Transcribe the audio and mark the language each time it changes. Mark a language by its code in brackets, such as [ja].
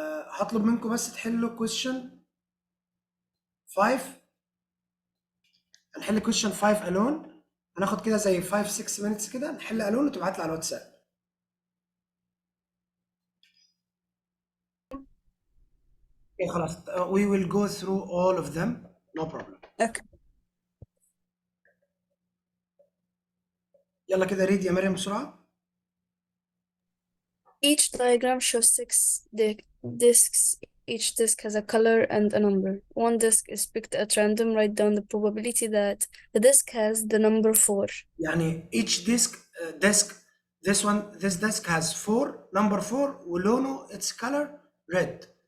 [ar] هطلب منكم بس تحلوا question 5. هنحل question 5 الون، هناخد كده زي 5 6 minutes كده نحل الون وتبعت لي على الواتساب. اوكي خلاص، [en] we will go through all of them, no problem. Okay. [ar] يلا كده ريد يا مريم بسرعة. [en] Each diagram shows 6 discs. Each disc has a color and a number. One disc is picked at random. Write down the probability that the disc has the number 4. يعني each disk this disk has 4 number 4 [ar] ولونه [en] its color red.